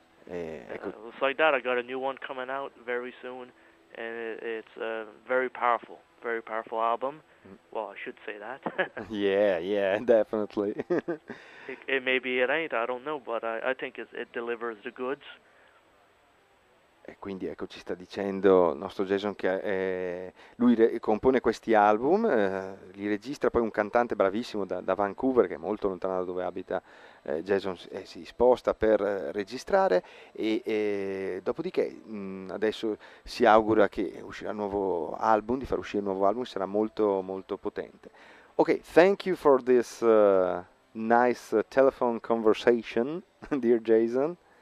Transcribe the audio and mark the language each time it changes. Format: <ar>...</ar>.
<en>It's like that. I got a new one coming out very soon, and it's very powerful album. Well, I should say that. yeah, definitely. it may be it ain't, I don't know, but I think it delivers the goods.</en> <it>E quindi ecco, ci sta dicendo il nostro Jason che lui compone questi album, li registra poi un cantante bravissimo da Vancouver, che è molto lontano da dove abita Jason, si sposta per registrare, e dopodiché adesso si augura che uscirà un nuovo album, di far uscire un nuovo album, sarà molto molto potente.</it> <en>Ok, thank you for this nice telephone conversation, dear Jason.</en>